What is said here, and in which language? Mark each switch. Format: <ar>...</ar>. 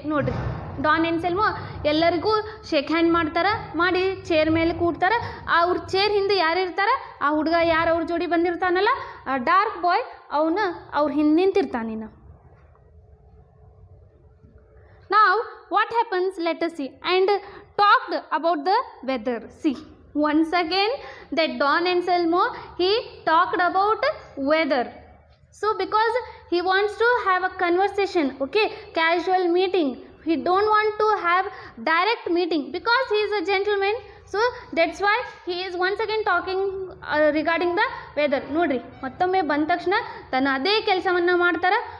<kn>ನೋಡ್ರಿ, ಡಾನ್ ಎನ್ಸೆಲ್ಮೋ ಎಲ್ಲರಿಗೂ shake hand ಮಾಡ್ತಾರೆ, ಮಾಡಿ ಚೇರ್ ಮೇಲೆ ಕೂಡ್ತಾರೆ. ಅವ್ರ ಚೇರ್ ಹಿಂದೆ ಯಾರು ಇರ್ತಾರೆ, ಆ ಹುಡುಗ ಯಾರು ಅವ್ರ ಜೋಡಿ ಬಂದಿರ್ತಾನಲ್ಲ, ಡಾರ್ಕ್ ಬಾಯ್, ಅವನು ಅವ್ರ ಹಿಂದೆ ನಿಂತಿರ್ತಾನಿನ.</kn> <en>Now what happens, let us see, and talked about the weather. See, once again that Don Anselmo, he talked about weather. So because he wants to have a conversation, okay, casual meeting, he don't want to have direct meeting because he is a gentleman. So that's why he is once again talking regarding the weather.</en> <kn>ನೋಡ್ರಿ, ಮತ್ತೊಮ್ಮೆ ಬಂದ ತಕ್ಷಣ ತನ್ನ ಅದೇ ಕೆಲಸವನ್ನು ಮಾಡ್ತಾರೆ.</kn>